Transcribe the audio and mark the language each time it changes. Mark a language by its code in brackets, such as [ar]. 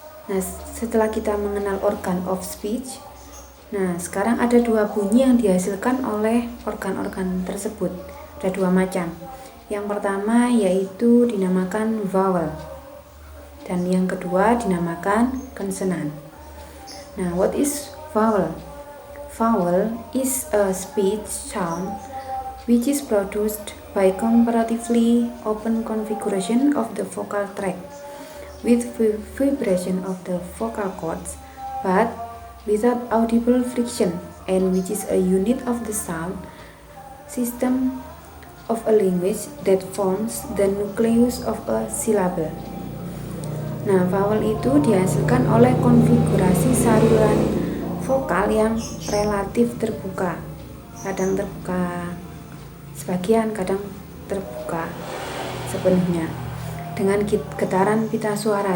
[id] Nah, setelah kita mengenal organ of speech, nah sekarang ada dua bunyi yang dihasilkan oleh organ-organ tersebut. Ada dua macam. Yang pertama yaitu dinamakan vowel, dan yang kedua dinamakan konsonan. [en] Nah, what is vowel? Vowel is a speech sound which is produced by comparatively open configuration of the vocal tract with vibration of the vocal cords, but without audible friction, and which is a unit of the sound system of a language that forms the nucleus of a syllable. [id] Nah, vowel itu dihasilkan oleh konfigurasi saluran vokal yang relatif terbuka. Kadang terbuka sebagian, kadang terbuka sepenuhnya dengan getaran pita suara.